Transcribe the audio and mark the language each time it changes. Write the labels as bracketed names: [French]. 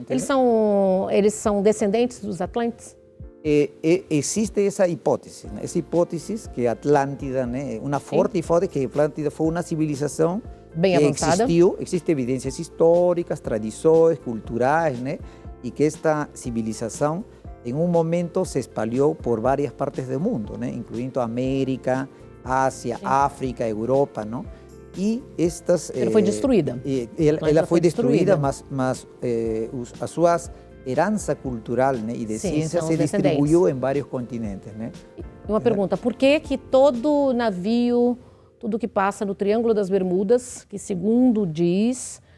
[Portuguese] Eles são descendentes dos Atlantes? Existe essa hipótese, né? Essa hipótese que Atlântida, né? Uma forte hipótese que Atlântida foi uma civilização bem avançada. Existem evidências históricas, tradições, culturais, né? [Spanish] Y que esta civilización en un momento [Portuguese] se espalhou [Spanish] por varias partes del mundo, ¿no? Incluyendo América, Asia, África, Europa, ¿no? Y estas... [Portuguese] Ela foi destruída. Ela foi destruída, mas as suas herança cultural, né, e de ciência se distribuiu em vários continentes, né? Uma pergunta, por que todo navio, tudo que passa no Triângulo das Bermudas, que segundo diz...